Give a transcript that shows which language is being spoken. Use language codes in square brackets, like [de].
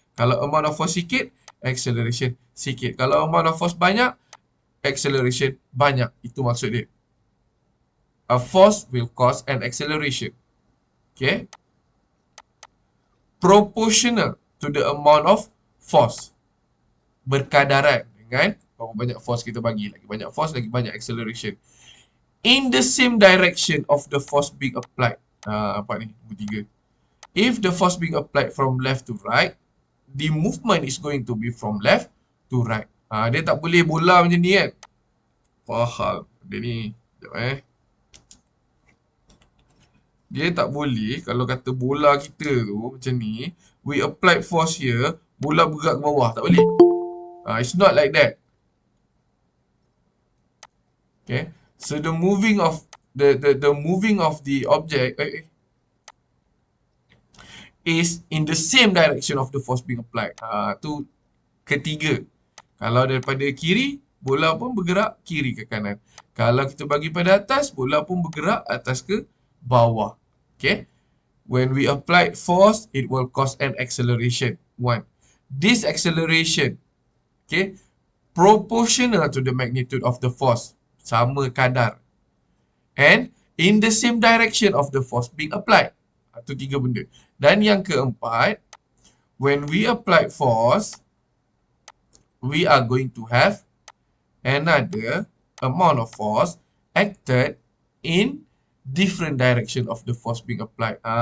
[ms] Kalau amount of force sikit, acceleration sikit. Kalau amount of force banyak, acceleration banyak. Itu maksud dia. [en] A force will cause an acceleration. Okay. Proportional to the amount of force. [ms] Berkadaran dengan berapa banyak force kita bagi. Lagi banyak force, lagi banyak acceleration. [en] In the same direction of the force being applied. [ms] Apa ni? Nombor 3. [en] If the force being applied from left to right, the movement is going to be from left to right. [ms] Dia tak boleh bola macam ni kan. Faham. Dia ni. Sekejap Dia tak boleh kalau kata bola kita tu macam ni, [en] we applied force here, [ms] bola bergerak ke bawah. Tak boleh. [en] It's not like that. Okay. So the moving of the moving of the object is in the same direction of the force being applied. [ms] Tu ketiga. Kalau daripada kiri, bola pun bergerak kiri ke kanan. Kalau kita bagi pada atas, bola pun bergerak atas ke bawah. [en] Okay. When we apply force, it will cause an acceleration. One. This acceleration, okay, proportional to the magnitude of the force. [ms] Sama kadar. [en] And in the same direction of the force being applied. [ms] Itu tiga benda. Dan yang keempat, [en] when we apply force, we are going to have another amount of force acted in different direction of the force being applied.